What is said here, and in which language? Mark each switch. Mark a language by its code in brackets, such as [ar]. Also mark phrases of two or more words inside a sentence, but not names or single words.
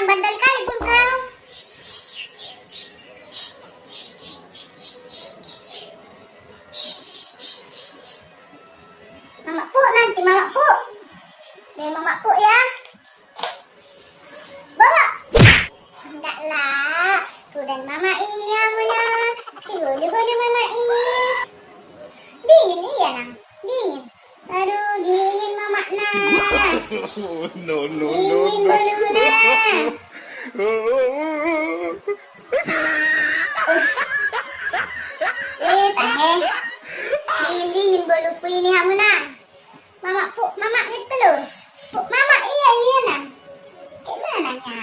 [id] Bandel kali pun kau. Mama Pu nanti Mama Pu. Biar Mama Pu ya. Bawa. Enggaklah. Ku dan Mama ini amuna. Si bolu-bolu Mama ini. Dingin iya nang. Dingin. Aduh dingin Mama nah. [en] No, no, no, [id] Dingin [en] no. [id] bolu nah. Tahe. Dingin boluku ini amuna. Mama Pu, Mama terus. Pu, Mama iya nang. Gimana nya?